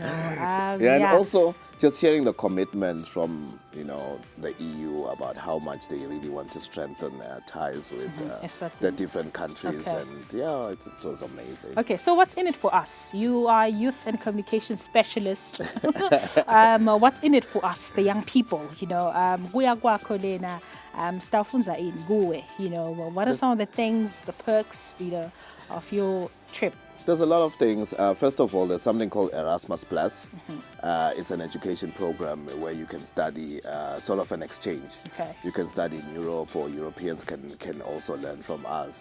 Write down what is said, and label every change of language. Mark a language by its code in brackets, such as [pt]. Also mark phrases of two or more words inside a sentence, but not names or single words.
[en] And also just hearing the commitment from the EU about how much they really want to strengthen their ties with the different countries, and it was amazing. Okay, so what's in it for us? You are youth and communication specialist. What's in it for us, the young people? [ss] Kuya kwakho lena sitawufunza ini kuwe, [en] what are some of the things, the perks, of your trip? There's a lot of things. First of all, there's something called Erasmus Plus. It's an education program where you can study sort of an exchange. Okay. You can study in Europe, or Europeans can also learn from us.